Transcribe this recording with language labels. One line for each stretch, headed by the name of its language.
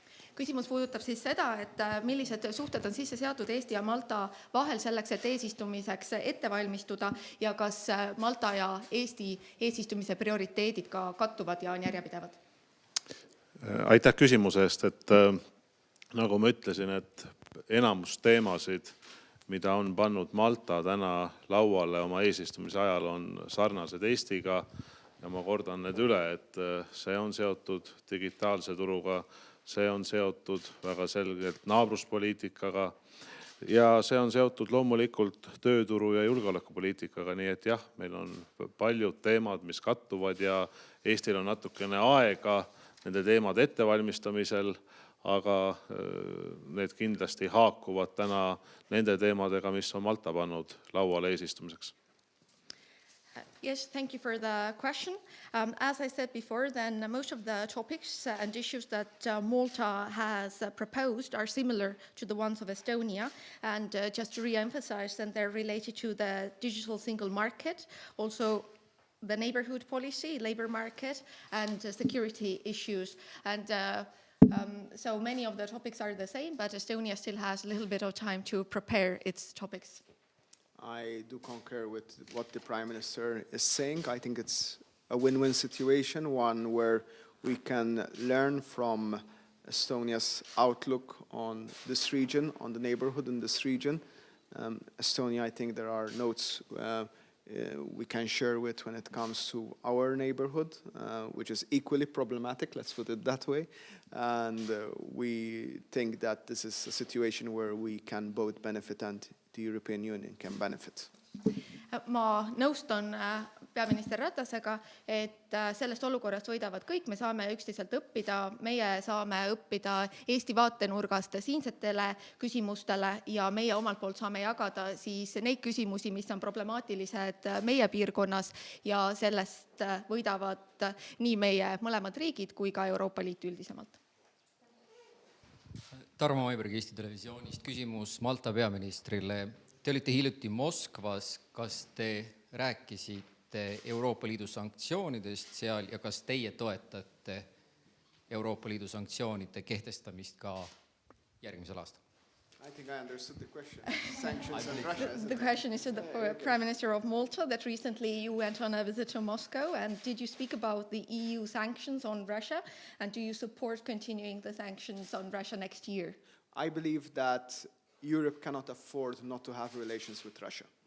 Estonian: Küsimus puudutab siis seda, et millised suhted on sisse seatud Eesti ja Malta vahel selleks, et eesistumiseks ette valmistuda ja kas Malta ja Eesti eesistumise prioriteedid ka kattuvad ja on järjepidevad? Aitäh küsimuse eest, et nagu ma ütlesin, et enamus teemasid, mida on pannud Malta täna lauale oma eesistumise ajal, on sarnased Eestiga ja ma kordan need üle, et see on seotud digitaalse turuga, see on seotud väga selgelt naabruspoliitikaga ja see on seotud loomulikult tööturu ja julgeolekupoliitikaga, nii et jah, meil on paljud teemad, mis kattuvad ja Eestil on natukene aega nende teemade ettevalmistamisel, aga need kindlasti haakuvad täna nende teemadega, mis on Malta pannud lauale eesistumiseks.
English: Yes, thank you for the question. As I said before, then most of the topics and issues that Malta has proposed are similar to the ones of Estonia. And just to re-emphasize, then they're related to the digital single market, also the neighborhood policy, labor market, and security issues. And so many of the topics are the same, but Estonia still has a little bit of time to prepare its topics. I do concur with what the Prime Minister is saying. I think it's a win-win situation, one where we can learn from Estonia's outlook on this region, on the neighborhood in this region. Estonia, I think there are notes we can share with when it comes to our neighborhood, which is equally problematic, let's put it that way. And we think that this is a situation where we can both benefit and the European Union can benefit.
Estonian: Ma nõustun peaminister Ratasega, et sellest olukorrast võidavad kõik, me saame üksteiselt õppida, meie saame õppida Eesti vaatenurgast siinsetele küsimustele ja meie omalt poolt saame jagada siis neid küsimusi, mis on problemaatilised meie piirkonnas ja sellest võidavad nii meie mõlemad riigid kui ka Euroopa Liit üldisemalt. Tarmo Maiberg Eesti Televisioonist. Küsimus Malta peaministrile. Te olite hiljuti Moskvas. Kas te rääkisite Euroopa Liidu sanktsioonidest seal ja kas teie toetate Euroopa Liidu sanktsioonide kehtestamist ka järgmisel aastal?
English: I think I understood the question. Sanctions on Russia. The question is to the Prime Minister of Malta that recently you went on a visit to Moscow, and did you speak about the EU sanctions on Russia, and do you support continuing the sanctions on Russia next year? I believe that Europe cannot afford not to have relations with Russia.